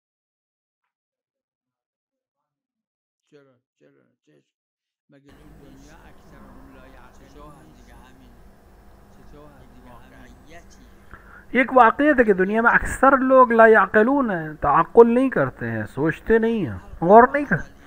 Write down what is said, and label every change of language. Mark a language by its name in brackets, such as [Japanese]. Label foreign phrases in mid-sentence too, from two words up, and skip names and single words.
[Persian] چرا مگه تو دنیا [Arabic] اکثرهم لا یعقلون؟ [Persian] دیگه همین چطور واقعیتی [Urdu] ایک واقعیت ہے کہ دنیا میں اکثر لوگ [Arabic] لا یعقلون [Urdu] ہیں، تعقل نہیں کرتے ہیں، سوچتے نہیں ہیں، غور نہیں کرتے.